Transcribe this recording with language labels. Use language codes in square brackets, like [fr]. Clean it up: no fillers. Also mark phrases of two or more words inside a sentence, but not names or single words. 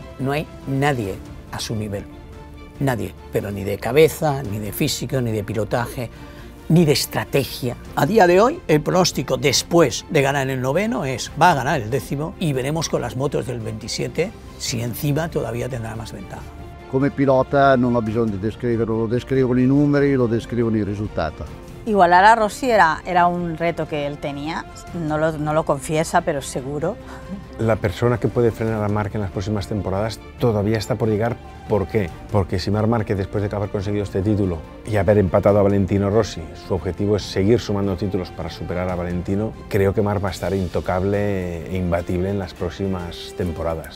[es] No hay nadie a su nivel, nadie, pero ni de cabeza, ni de físico, ni de pilotaje, ni de estrategia. A día de hoy, el pronóstico después de ganar el noveno es va a ganar el décimo y veremos con las motos del 27 si encima todavía tendrá más ventaja. [it] Come pilota non ho bisogno di descriverlo, lo descrivono i numeri, lo descrivono i risultati. [es] Igualar a Rossi era un reto que él tenía, no lo confiesa, pero seguro. La persona que puede frenar a Marc en las próximas temporadas todavía está por llegar. ¿Por qué? Porque si Marc Márquez, después de haber conseguido este título y haber empatado a Valentino Rossi, su objetivo es seguir sumando títulos para superar a Valentino, creo que Marc va a estar intocable e imbatible en las próximas temporadas.